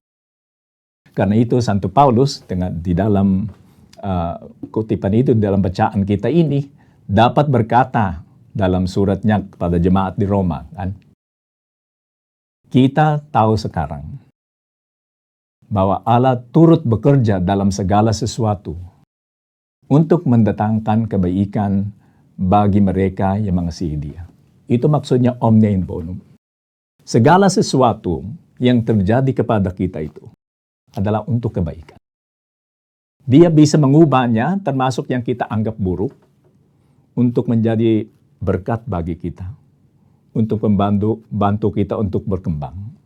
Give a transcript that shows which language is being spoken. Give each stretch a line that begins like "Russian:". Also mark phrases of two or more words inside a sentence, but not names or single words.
Indonesian: Karena itu Santo Paulus di dalam kutipan itu, dalam bacaan kita ini, dapat berkata dalam suratnya kepada jemaat di Roma, kan? Kita tahu sekarang bahwa Allah turut bekerja dalam segala sesuatu untuk mendatangkan kebaikan bagi mereka yang mengasihi Dia.
Latin: Itu maksudnya omnia in bonum.
Indonesian: Segala sesuatu yang terjadi kepada kita itu adalah untuk kebaikan. Dia bisa mengubahnya, termasuk yang kita anggap buruk, untuk menjadi berkat bagi kita, untuk bantu kita untuk berkembang.